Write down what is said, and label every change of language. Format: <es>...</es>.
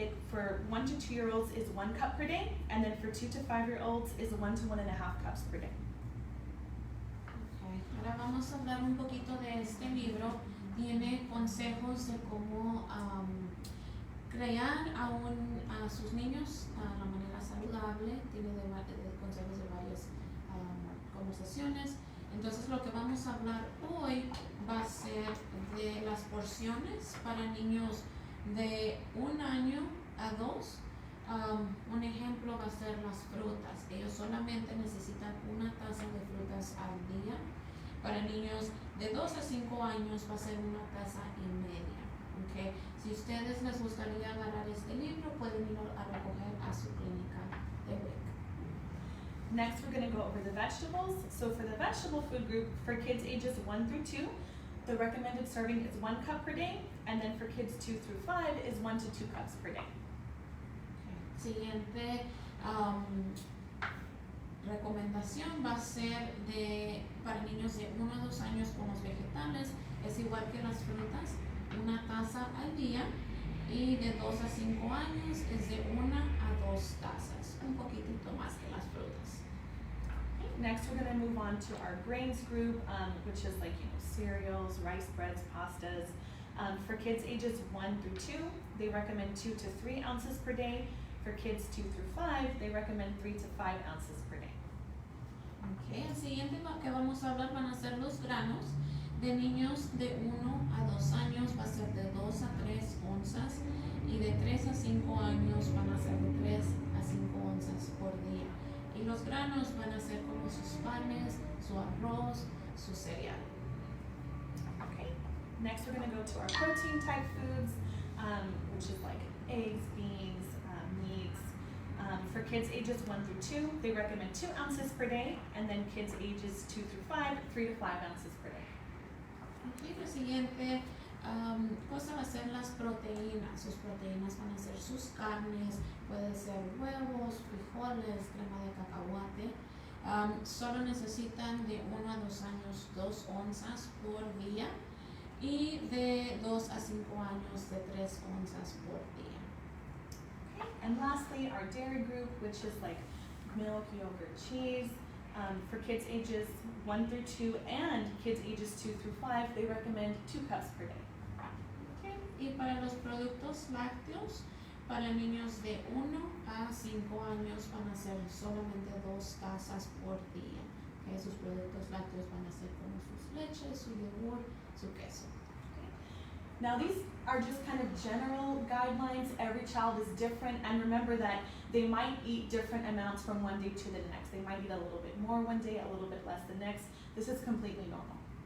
<en>For 1 to 2-year-olds is 1 cup per day, and then for 2 to 5-year-olds is 1 to 1.5 cups per day. Okay.</en> <es>Ahora vamos a hablar un poquito de este libro. Tiene consejos de cómo crear a sus niños a la manera saludable. Tiene consejos de varias conversaciones. Entonces lo que vamos a hablar hoy va a ser de las porciones para niños de 1 año a 2. Un ejemplo va a ser las frutas. Ellos solamente necesitan 1 taza de frutas al día. Para niños de 2 a 5 años va a ser 1,5 tazas. Okay. Si ustedes les gustaría agarrar este libro, pueden ir a recoger a su clínica de WIC.</es> <en>Next, we're going to go over the vegetables. So for the vegetable food group, for kids ages 1 through 2, the recommended serving is 1 cup per day, and then for kids 2 through 5 is 1 to 2 cups per day. Okay.</en> <es>Siguiente recomendación va a ser para niños de 1 a 2 años con los vegetales, es igual que las frutas, 1 taza al día, y de 2 a 5 años es de 1 a 2 tazas, un poquitito más que las frutas.</es> <en>Next, we're going to move on to our grains group, which is like cereals, rice, breads, pastas. For kids ages 1 through 2, they recommend 2 to 3 ounces per day. For kids 2 through 5, they recommend 3 to 5 ounces per day.</en> <es>Okay. El siguiente lo que vamos a hablar van a ser los granos. De niños de 1 a 2 años va a ser de 2 a 3 onzas, y de 3 a 5 años van a ser de 3 a 5 onzas por día. Y los granos van a ser como sus panes, su arroz, su cereal.</es> <en>Okay. Next, we're going to go to our protein type foods, which is like eggs, beans, meats. For kids ages 1 through 2, they recommend 2 ounces per day, and then kids ages 2 through 5, 3 to 5 ounces per day.</en> <es>Aquí la siguiente cosa va a ser las proteínas. Sus proteínas van a ser sus carnes, puede ser huevos, frijoles, crema de cacahuate. Solo necesitan de 1 a 2 años 2 onzas por día y de 2 a 5 años de 3 onzas por día.</es> <en>And lastly, our dairy group, which is like milk, yogurt, cheese. For kids ages 1 through 2 and kids ages 2 through 5, they recommend 2 cups per day. Okay.</en> <es>Y para los productos lácteos, para niños de 1 a 5 años van a ser solamente 2 tazas por día. Okay. Sus productos lácteos van a ser como sus leches, su yogur, su queso.</es> <en>Now these are just kind of general guidelines. Every child is different, and remember that they might eat different amounts from one day to the next. They might eat a little bit more one day, a little bit less the next. This is completely normal.</en>